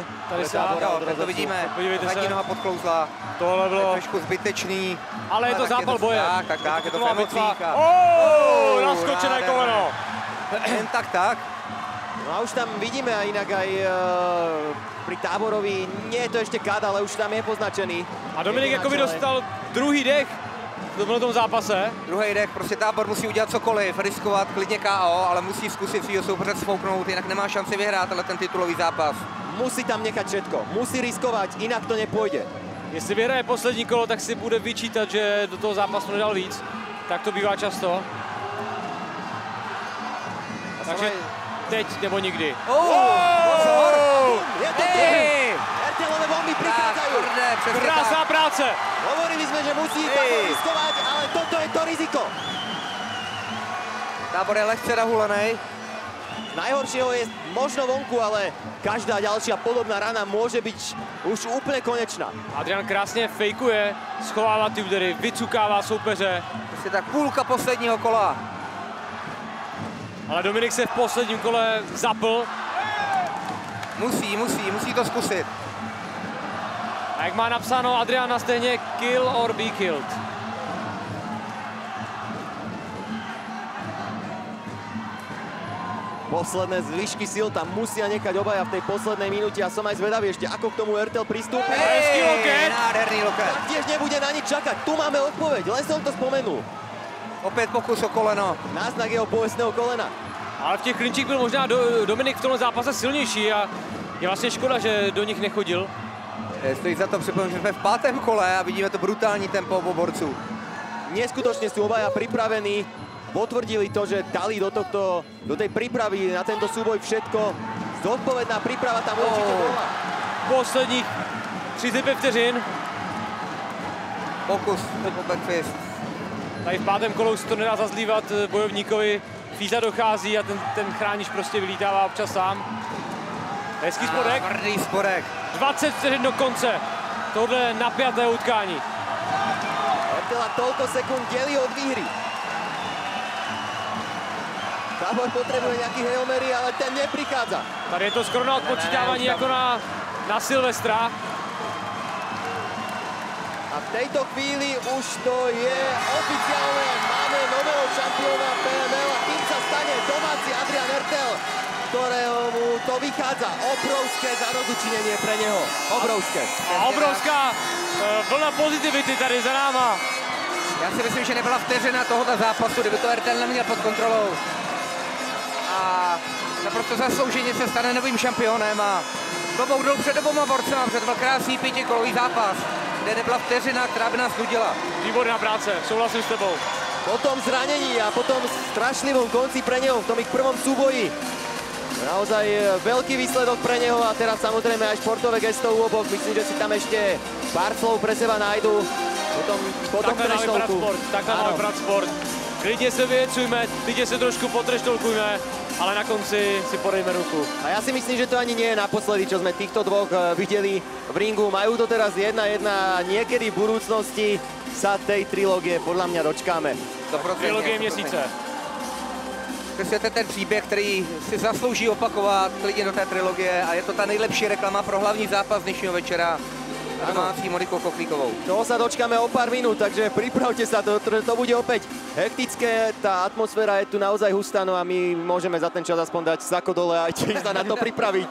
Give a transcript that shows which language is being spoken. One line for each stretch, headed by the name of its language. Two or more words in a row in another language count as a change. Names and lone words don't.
Czech: Tady to vidíme, zadní noha podklouzla. Tohle bylo... Je trošku zbytečný. Ale je to zápal boje. Tak, je to v emocích. Naskočené koleno. Jen tak.
Slovak: No a už tam vidíme a inak aj pri Táborovi, nie je to ešte kád, ale už tam je poznačený.
Czech: A Dominik jakoby dostal druhý dech v tom zápase. Druhý dech, prostě Tábor musí udělat cokoliv, riskovat klidně KO, ale musí zkusit svýho soupeře sfouknout, jinak nemá šanci vyhrát ale ten titulový zápas.
Slovak: Musí tam nechať všetko, musí riskovať, inak to nepôjde.
Czech: Jestli vyhraje poslední kolo, tak si bude vyčítat, že do toho zápasu nedal víc. Tak to bývá často. Takže teď nebo nikdy. Pozor!
Slovak: Je to RTL-ové bomby prichádzajú.
Czech: Krásná práce.
Slovak: Hovorili sme, že musí Tábor riskovať, ale toto je to riziko.
Czech: Tábor je lehce nahulenej.
Slovak: Najhoršieho je možno vonku, ale každá ďalšia podobná rana môže byť už úplne konečná.
Czech: Adrián krásně fejkuje, schovává ty údery, vycukává soupeře. Prostě tak půlka posledního kola. Ale Dominik se v posledním kole zapl. Musí to zkusit. A jak má napsáno Adrián na stejně,
English: kill or be killed.
Slovak: Posledné zvyšky síl tam musia nechať obaja v tej poslednej minúte a som aj zvedavý ešte, ako k tomu RTL pristúpi.
Czech: Hezký loket. Nádherný loket.
Slovak: Tiež nebude na nič čakať. Tu máme odpoveď, len som to spomenul.
Czech: Opět pokus o koleno. Náznak jeho bolestného kolena. Ale v těch klinčích byl možná Dominik v tomhle zápase silnější a je vlastně škoda, že do nich nechodil. Stojí za to připomínám, že jsme v 5. kole a vidíme to brutální tempo obou borců.
Slovak: Neskutočne sú obaja pripravení. Potvrdili to, že dali do tej prípravy na tento súboj všetko. Zodpovedná príprava tam určite bola.
Czech: Posledních 35 vteřin. Pokus o backfist. Tady v 5. kolu se to nedá zazlívat bojovníkovi. Fíza dochází a ten chránič prostě vylítává občas sám. Hezký spodek. Tvrdý spodek. 20 vteřin do konce tohle napjatého utkání.
Slovak: RTL toľko sekúnd delí od výhry. Tábor potrebuje nejaký
English: Hail Mary,
Slovak: ale ten neprichádza.
Czech: Tady je to skoro na odpočítávání jako na Silvestra.
Slovak: A v tejto chvíli už to je oficiálne. Máme nového šampióna PML a tým sa stane domáci Adrián RTL. ktorého mu to vychádza. Obrovské zadozučinenie pre neho. Obrovské.
Czech: A obrovská vlna pozitivity tady za náma. Já si myslím, že nebyla vteřina tohoto zápasu, kdyby to RTL neměl pod kontrolou. A naprosto zaslouženě se stane novým šampionem a klobou dolů před oboma borcema, před byl krásný pětikolový zápas, kde nebyla vteřina, která by nás nudila. Výborná práce, souhlasím s tebou.
Slovak: Po tom zranení a po tom strašlivom konci pre neho v tom ich prvom súboji. Naozaj veľký výsledok pre neho a teraz samozrejme aj športové gesto u obok. Myslím, že si tam ešte pár slov pre seba nájdu. Potom treštolku.
Czech: Takhle máme brát sport. Klidně se vyjecujme, klidně se trošku potreštolkujme, ale na konci si podejme ruku.
Slovak: A ja si myslím, že to ani nie je naposledy, čo sme týchto dvoch videli v ringu. Majú to teraz 1-1 a niekedy v budúcnosti sa tej trilógie podľa mňa dočkáme.
Czech: Trilógie měsíce. Prostě to je ten příběh, který si zaslouží opakovat klidně do té trilogie a je to ta nejlepší reklama pro hlavní zápas dnešního večera. Domácí Monikou Kochlíkovou.
Slovak: Toho sa dočkáme o pár minút, takže pripravte sa, to bude opäť hektické, tá atmosféra je tu naozaj hustá, no a my môžeme za ten čas aspoň dať sako dole a tiež sa na to pripraviť.